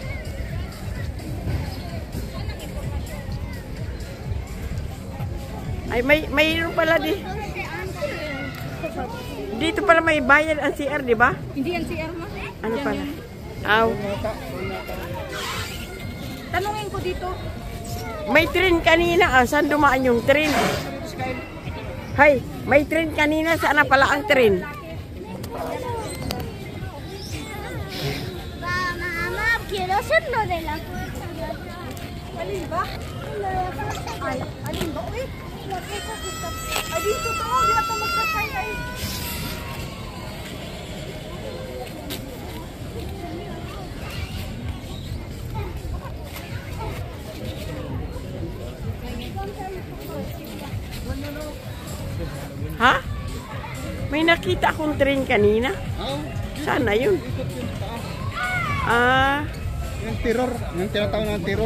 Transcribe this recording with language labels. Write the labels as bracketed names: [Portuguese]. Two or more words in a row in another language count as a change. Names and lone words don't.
[Filipino] Ay, mayroon pala dito pala may bayad ang CR, di ba? Hindi ang CR mo. Ano pala? Aw. Tanungin ko dito. May train kanina. Saan dumaan yung train? Hay, may train kanina. Saan na pala ang train? [Spanish] Mamá, quiero hacerlo de la [Filipino] Alin ba? Ay, alin ba? Uy, ay, dito to. Di na to magsakay ay. Ha? May nakita akong train kanina. Saan na yun? Ah, Yung terror. Yung tinatawag ng terror.